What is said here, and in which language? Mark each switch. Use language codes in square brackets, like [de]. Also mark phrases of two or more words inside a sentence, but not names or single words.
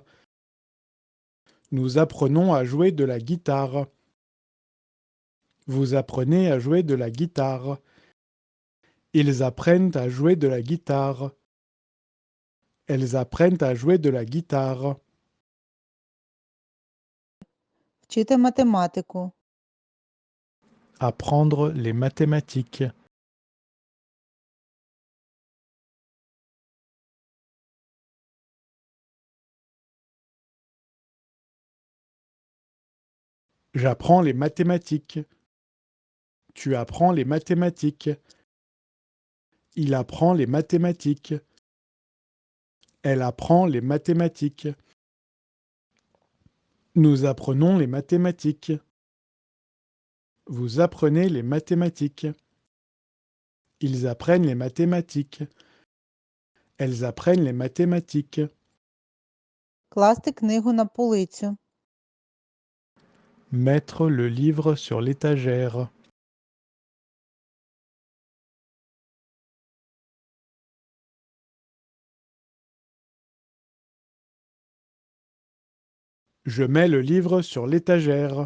[fr] Nous apprenons à jouer de la guitare. Vous apprenez à jouer de la guitare. Ils apprennent à jouer de la guitare. Elles apprennent à jouer de la guitare. [uk] Вчити математику. [fr] Apprendre les mathématiques. J'apprends les mathématiques. Tu apprends les mathématiques. Il apprend les mathématiques. Elle apprend les mathématiques. Nous apprenons les mathématiques. Vous apprenez les mathématiques. Ils apprennent les mathématiques. Elles apprennent les mathématiques. [uk] Класти книгу на полицю. [fr] Mettre le livre sur l'étagère. Je mets le livre sur l'étagère.